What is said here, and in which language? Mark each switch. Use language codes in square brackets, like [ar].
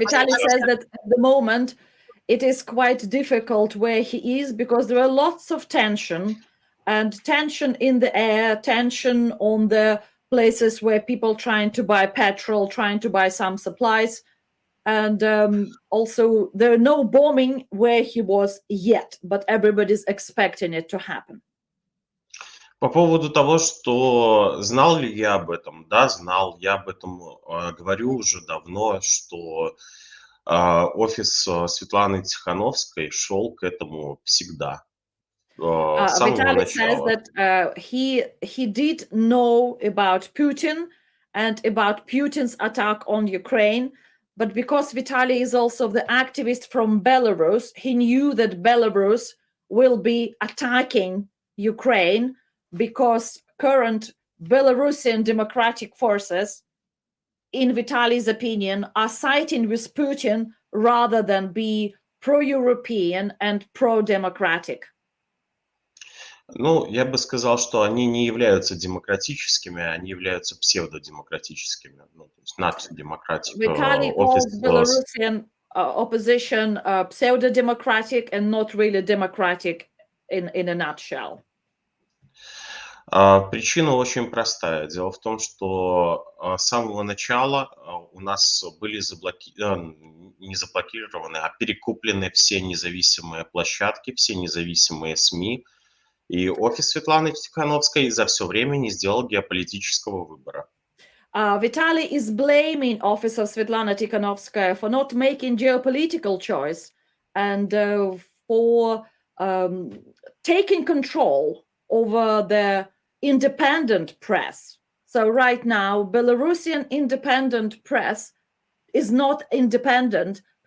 [en] Vitaly says that at the moment it is quite difficult where he is because there are lots of tension and tension in the air, tension on the places where people trying to buy petrol, trying to buy some supplies. And also there are no bombing where he was yet, but everybody's expecting it to happen. [ru] По поводу того, что знал ли я об этом, да, знал, я об этом говорю уже давно, что офис Светланы Тихановской шел к этому всегда. [en] Vitaly says that he did know about Putin and about Putin's attack on Ukraine, but because Vitaly is also the activist from Belarus, he knew that Belarus will be attacking Ukraine because current Belarusian democratic forces, in Vitaly's opinion, are siding with Putin rather than be pro-European and pro-democratic. [ru] Ну, я бы сказал, что они не являются демократическими, они являются псевдодемократическими. Ну, то есть [en] not democratic. Vitaly calls Belarusian opposition pseudo-democratic and not really democratic in a nutshell. [ru] Причина очень простая. Дело в том, что с самого начала у нас были не заблокированы, а перекуплены все независимые площадки, все независимые СМИ. И офис Светланы Тихановской за все время не сделал геополитического выбора. [en] Vitaly is blaming office of Svetlana Tikhanovskaya for not making geopolitical choice and for taking control over the independent press. So right now, Belarusian independent press is not independent.